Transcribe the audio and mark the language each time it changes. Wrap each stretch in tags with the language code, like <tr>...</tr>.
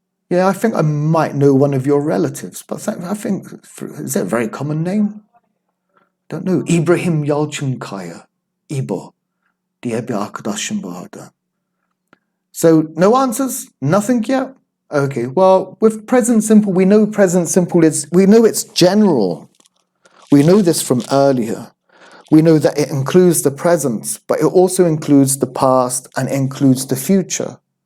<en>Yeah, I think I might know one of your relatives, but I think, is that a very common name? Don't know. İbrahim Yalçınkaya.</en> <tr>İbo diye bir arkadaşım vardı.</tr> <en>So, no answers? Nothing yet? Okay, well, with present simple, we know present simple we know it's general. We know this from earlier. We know that it includes the present, but it also includes the past and includes the future.</en>